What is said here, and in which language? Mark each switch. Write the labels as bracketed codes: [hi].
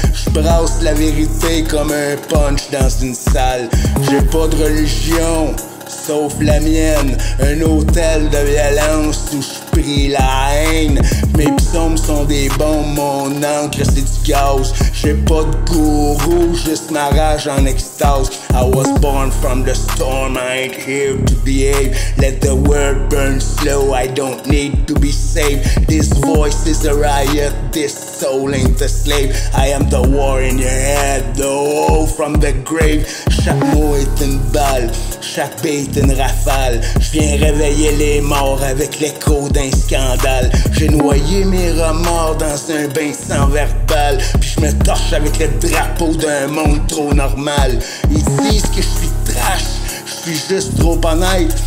[fr] Je brasse la vérité comme un punch dans une salle. J'ai pas de religion sauf la mienne, un hôtel de violence où je prie la haine. Mes psaumes sont des bombes, mon encre c'est du gaz. J'ai pas de gourou, juste ma rage en extase. [en] I was born from the storm, I ain't here to behave. Let the world burn slow, I don't need to be saved. This voice is a riot, this soul ain't a slave. I am the war in your head, the hole from the grave. [fr] Chaque mot est une balle, chaque beat une rafale. Je viens réveiller les morts avec l'écho d'un scandale. J'ai noyé mes remords dans un bain sans verbal, puis je me torche avec le drapeau d'un monde trop normal. Ils disent que je suis trash, je suis juste trop honnête.